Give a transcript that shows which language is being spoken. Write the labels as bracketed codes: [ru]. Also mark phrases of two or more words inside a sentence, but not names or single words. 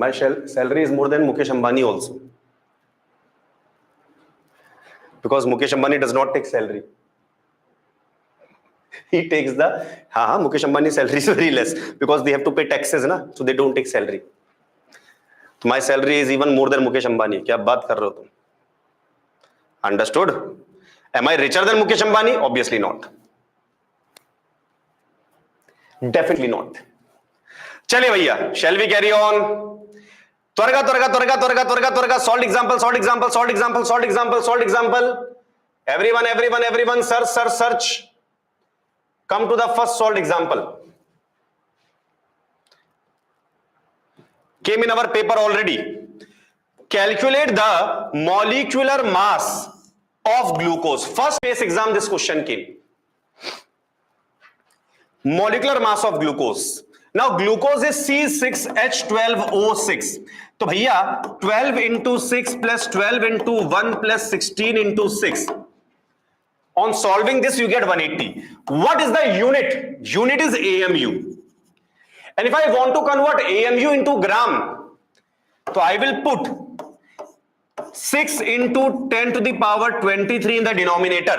[en] My salary is more than Mukesh Ambani also. Because Mukesh Ambani does not take salary. He takes the, हाँ, Mukesh Ambani salary is very less because they have to pay taxes ना, so they don't take salary. So my salary is even more than Mukesh Ambani. [hi] क्या बात कर रहे हो तुम? [en] Understood? Am I richer than Mukesh Ambani? Obviously not. Definitely not. [hi] चलिए भैया, [en] shall we carry on? त्वरगा त्वरगा त्वरगा त्वरगा त्वरगा त्वरगा solved example, solved example, solved example, solved example, solved example. Everyone, search. Come to the first solved example. Came in our paper already. Calculate the molecular mass of glucose. First base exam this question came. Molecular mass of glucose. Now glucose is C6H12O6. [hi] तो भैया [en] 12 into 6 plus 12 into 1 plus 16 into 6. On solving this, you get 180. What is the unit? Unit is AMU. And if I want to convert AMU into gram, so I will put 6 into 10 to the power 23 in the denominator.